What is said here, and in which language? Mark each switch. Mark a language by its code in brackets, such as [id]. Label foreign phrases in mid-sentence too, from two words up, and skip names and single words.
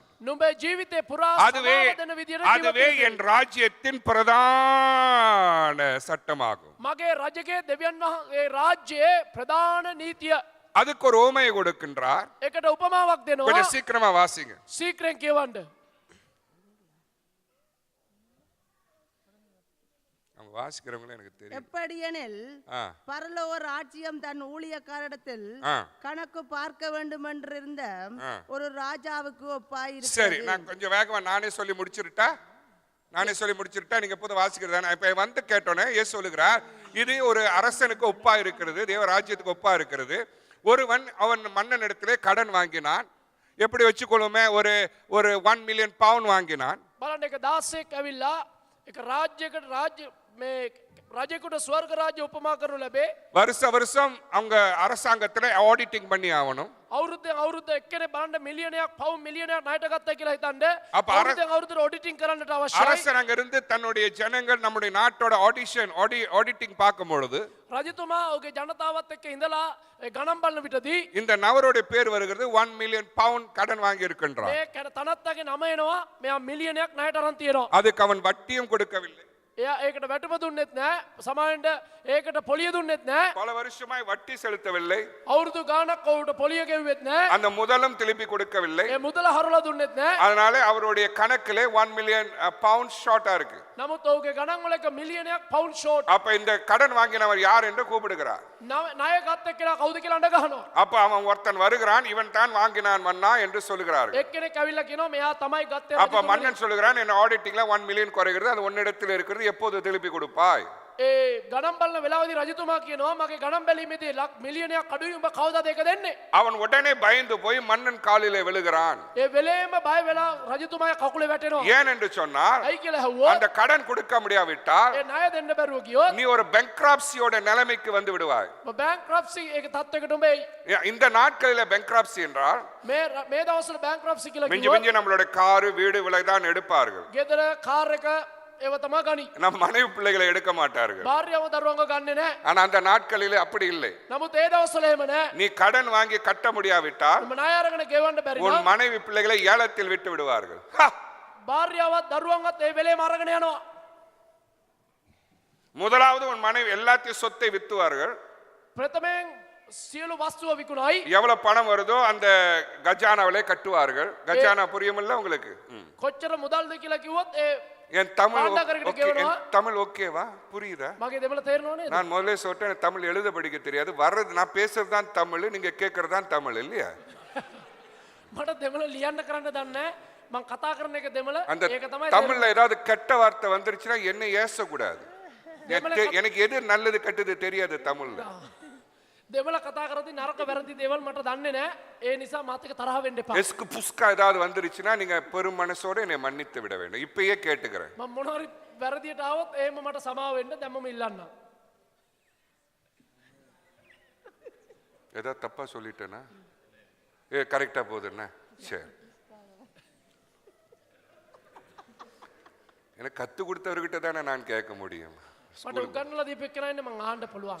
[si] නුඹේ ජීවිතේ පුරා [ta] அதுவே [si] සමාව දෙන විදියට [ta] அதுவே [si] ජීවත් [ta] என் ராஜ்யத்தின் பிரதான சட்டமாகும். [si] මගේ රජගේ දෙවියන් වහන්සේ රාජ්‍යයේ ප්‍රධාන නීතිය. [ta] அதுக்கு ஒரு ஓமையை கொடுக்கின்றார். [si] ඒකට උපමාවක් දෙනවා. [ta] கொஞ்சம் சீக்கிரமா வாசிங்க. [si] සීක්‍රෙන් කියවන්න. [ta] அவங்க வாசிக்கிறவங்களே எனக்கு தெரியும். எப்படியெனில் ஆ. பரலோக ராஜ்யம் தன் ஊழியக்காரிடத்தில் ஆ. கணக்கு பார்க்க வேண்டும் என்றிருந்த ஒரு ராஜாவுக்கு சரி, ஒப்பாயிருக்கிறது. நான் கொஞ்சம் வேகமா நானே சொல்லி முடிச்சிருட்டா? நீங்க எப்போது வாசிக்கிறதா? இப்ப வந்து கேட்டோன்னே இயேசு சொல்லுகிறார், இது ஒரு அரசனுக்கு ஒப்பா இருக்கிறது, தேவ ராஜ்யத்துக்கு ஒப்பா இருக்கிறது. ஒருவன் அவன் மன்னன் இடத்திலே கடன் வாங்கினான். எப்படி வச்சுக்கொள்ளுமே, ஒரு 1 மில்லியன் பவுண்ட் வாங்கினான். [si] බලන්න එක 16ක් ඇවිල්ලා එක රාජ්‍යයකට මේ රජෙකුට ස්වර්ග රාජ්‍ය උපමා කරනු ලැබේ. [ta] வருஷம் அவங்க அரசாங்கத்துல ஆடிட்டிங் பண்ணி ஆகணும். [si] අවුරුද්දෙන් අවුරුද්ද එක්කෙනෙක් බලන්න මිලියනයක් පවුම් මිලියනයක් ණයට ගත්තා කියලා හිතන්න. [ta] அப்ப [si] අවුරුද්දෙන් අවුරුද්දට ඔඩිටින් කරන්නට අවශ්‍යයි. [ta] அரசன் அங்க இருந்து தன்னுடைய ஜனங்கள் நம்முடைய நாட்டோட ஆடிட்டிங் பார்க்கும் பொழுது [si] රජතුමා ඔහුගේ ජනතාවත් එක්ක ඉඳලා ගණන් බලන විටදී [ta] இந்த நபருடைய பேர் வருகிறது 1 மில்லியன் பவுண்ட் கடன் வாங்கி இருக்கின்றான். [si] මේ තනත්තගේ නම එනවා. මෙයා මිලියනයක් ණයට අරන් තියෙනවා. [ta] அதுக்கு அவன் வட்டியும் கொடுக்கவில்லை. [si] එයා ඒකට වැටුප දුන්නෙත් නැහැ. සමාවෙන්ට ඒකට පොලිය දුන්නෙත් නැහැ. [ta] பல வருஷமாய் வட்டி செலுத்தவில்லை. [si] අවුරුදු ගාණක් ඔහුට පොලිය ගෙව්වෙත් නැහැ. [ta] அந்த முதலும் திருப்பி கொடுக்கவில்லை. [si] ඒ මුදල හරවලා දුන්නෙත් නැහැ. [ta] அதனால அவருடைய கணக்கிலே 1 மில்லியன் பவுண்ட் ஷார்ட்டா இருக்கு. [si] නමුත් ඔහුගේ ගණන් වල එක මිලියනයක් [en] pound short. [ta] அப்ப இந்த கடன் வாங்கினவர் யார் என்று கூப்பிடுகிறார். [si] ණය ගත්ත එක්කෙනා කවුද කියලා අඬ ගහනවා. [ta] அப்ப அவன் ஒருத்தன் வருகிறான், இவன் தான் வாங்கினான் மன்னா என்று சொல்லுகிறார்கள். [si] එක්කෙනෙක් ඇවිල්ලා කියනවා මෙයා තමයි ගත්තේ. [ta] அப்ப மன்னன் சொல்லுகிறான், என்ன ஆடிட்டிங்ல 1 மில்லியன் குறைகிறது, அது உன்னிடத்தில் இருக்கிறது, எப்போது திருப்பி கொடுப்பாய்? [si] ඒ ගණන් බලන වෙලාවේදී රජතුමා කියනවා මගේ ගණන් බැලීමේදී මිලියනයක් අඩුයි උඹ කවදාද ඒක දෙන්නේ? [ta] அவன் உடனே பயந்து போய் மன்னன் காலிலே விழுகிறான். [si] ඒ වෙලේම බය වෙලා රජතුමාගේ කකුලේ වැටෙනවා. [ta] ஏன் என்று சொன்னால், [si] ඇයි කියලා ඇහුවොත් [ta] அந்த கடன் கொடுக்க முடியாவிட்டால் [si] ඒ ණය දෙන්න බැරුව ගියොත් [ta] நீ ஒரு bankruptcyயோட நிலைமைக்கு வந்து விடுவாய். [si] බැංක්‍රප්සි ඒක තත්ත්වයකට උඹ එයි. [ta] இந்த நாட்களில bankruptcy என்றால் [si] මේ දවස්වල බැංක්‍රප්සි කියලා [ta] மிஞ்சி [si] කිව්වොත් [ta] மிஞ்சி நம்மளோட காரு வீடு விலை தான் எடுப்பார்கள். [si] ගෙදර කාර් එක ඒව තමයි ගනි. [ta] நம் மனைவி பிள்ளைகளை எடுக்க மாட்டார்கள். [si] භාර්යාව දරුවන්ව ගන්නෙ නැහැ. [ta] ஆனா அந்த நாட்களிலே அப்படி இல்லை. [si] නමුත් ඒ දවස්වල එහෙම නැහැ. [ta] நீ கடன் வாங்கி கட்ட முடியாவிட்டால் [si] උඹ ණය අරගෙන ගෙවන්න බැරි [ta] உன் [si] නම් [ta] மனைவி பிள்ளைகளை ஏலத்தில் விட்டு விடுவார்கள். [si] භාර්යාවත් දරුවන්වත් ඒ වෙලේම අරගෙන යනවා. [ta] முதலாவது உன் மனைவி எல்லாத்தையும் சொத்தை வித்துவார்கள். [si] ප්‍රථමයෙන් සියලු වස්තුව විකුණයි. [ta] எவ்வளவு பணம் வருதோ அந்த கஜானாவிலே கட்டுவார்கள். கஜானா புரியுமில்ல உங்களுக்கு? [si] කොච්චර මුදල්ද කියලා කිව්වොත් ඒ [ta] என் தமிழ் ஆண்டாக்கரைக்கு ஓகே, கேவலமா? என் தமிழ் ஓகேவா? புரியுதா? [si] මගේ දෙමළ තේරෙනව නේද? [ta] நான் முதல்ல சொல்லிட்டேன், எனக்கு தமிழ் எழுத படிக்க தெரியாது. வர்றது நான் பேசுறது தான் தமிழ், நீங்க கேட்கறது தான் தமிழ் இல்லையா? [si] මට දෙමළ ලියන්න කරන්න දන්නේ නැහැ. මං කතා කරන එක දෙමළ. [ta] அந்த [si] ඒක තමයි [ta] தமிழ்ல ஏதாவது கெட்ட வார்த்தை வந்துருச்சுன்னா என்ன ஏசக்கூடாது. எனக்கு எது நல்லது கெட்டது தெரியாது தமிழ்ல. [si] දෙමළ කතා කරද්දී නරක වැරදි දේවල් මට දන්නේ නැහැ. ඒ නිසා මාත් එක්ක තරහ වෙන්න එපා. [ta] எஸ்கு புஸ்கா ஏதாவது வந்துருச்சுன்னா நீங்க பெரும் மனசோட என்னை மன்னித்து விட வேண்டும். இப்பயே கேட்டுக்கிறேன். [si] මම මොන හරි වැරදියට ආවොත් එහෙම මට සමාව වෙන්න දැම්මම ඉල්ලන්න. [ta] ஏதாவது தப்பா சொல்லிட்டேனா? கரெக்டா போகுதுண்ணா? சரி. எனக்கு கத்து கொடுத்தவர்கிட்ட தானே நான் கேட்க முடியும். [si] මට උගන්වලා දීපෙකනයිනේ මං ආන්න පුළුවන්.